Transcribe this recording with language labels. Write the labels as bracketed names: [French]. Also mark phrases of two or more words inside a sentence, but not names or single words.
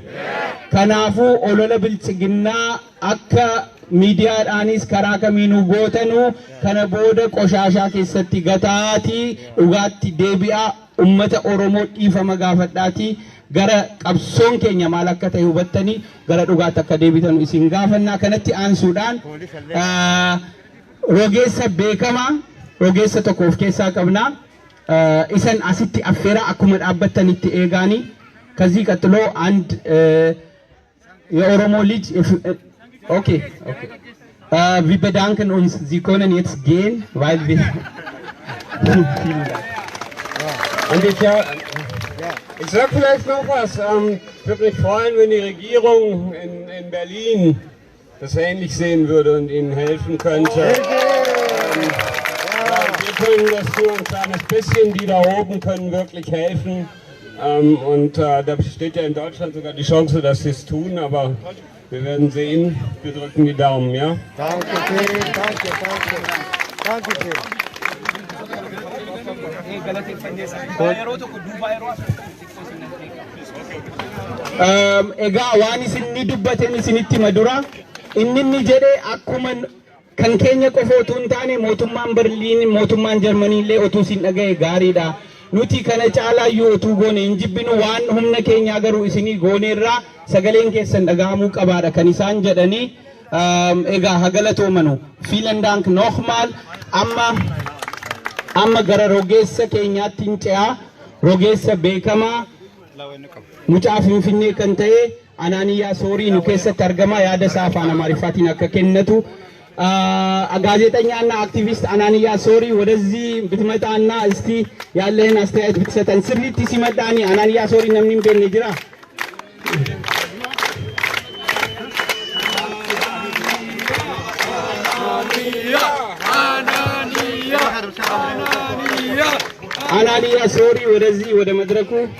[Oromo] Kanaafuu olola bilchiginnaa akka miidiyaadhaanis karaa kamiinuu gootanuu kana booda qoshaashaa keessatti gataatii dhugaatti deebi'aa ummata Oromoo dhiifama gaafadhaatii gara qabsoon keenya maal akka ta'e hubattanii gara dhugaatti akka deebitan isin gaafannaa. Kanatti aansuudhaan rogeessa beekamaa rogeessa tokko of keessaa qabnaa isan asitti affeera akkuma dhaabbattanitti eegaanii [Amharic] ከዚህ ቀጥሎ አንድ የኦሮሞ ልጅ [German] okay wir bedanken uns, Sie können jetzt gehen, weil wir vielen Dank. Und ich sag vielleicht noch was. Würde mich freuen, wenn die Regierung in Berlin das ähnlich sehen würde und Ihnen helfen könnte. Wir können das nur ein kleines bisschen, die da oben können wirklich helfen. Und da besteht ja in Deutschland sogar die Chance, dass sie es tun, aber wir werden sehen. Wir drücken die Daumen, ja? Danke schön, danke schön. [Oromo] Egaa waan isinni dubbateen isinitti madura inni jedhe akkuma kan keenya qofa utuu hin taane mootummaan Berliin mootummaan Jarmanii illee utuu isin dhagaye gaariidha. Nuti kana caalaayyuu utuu goone hin jibbinu waan humna keenyaa garuu isinii gooneerraa sagaleen keessan dhagahamuu qabaadha kan isaan jedhanii egaa hagalaatoomanu. [German] Vielen Dank nochmal. [Oromo] Amma gara rogeessa keenyaatti hin ce'aa. Rogeessa beekamaa mucaa Finfinnee kan ta'e Anaaniyaa Soorii nu keessatti argama. Yaada isaa afaan Amaariffaatiin akka kennatu [Amharic] ጋዜጠኛና አክቲቪስት አናንያ ሶሪ ወደዚህ ብትመጣና እስቲ ያለህን አስተያየት ብትሰጠን። ስሪቲ ሲመጣኒ አናንያ ሶሪ ነምኒም ቤን ይጅራ አናንያ ሶሪ ወደዚህ ወደ መድረኩ።